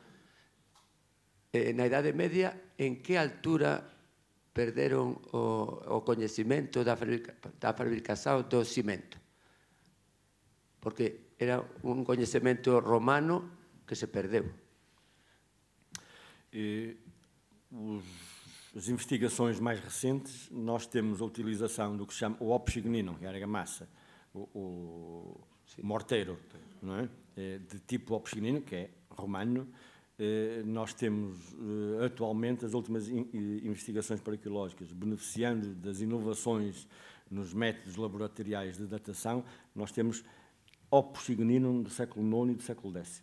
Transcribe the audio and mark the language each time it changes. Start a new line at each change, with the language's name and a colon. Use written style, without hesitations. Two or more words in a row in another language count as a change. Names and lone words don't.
Galician: Na Idade Media, en que altura perderon o coñecimento da fabricación do cimento? Porque era un coñecemento romano que se perdeu.
Portuguese: As investigações mais recentes, nós temos a utilização do que se chama o opshignino, que é a argamassa, o morteiro, não é? De tipo opshignino, que é romano. Nós temos atualmente as últimas investigações paraarqueológicas, beneficiando das inovações nos métodos laboratoriais de datação, nós temos opshignino do século IX e do século X.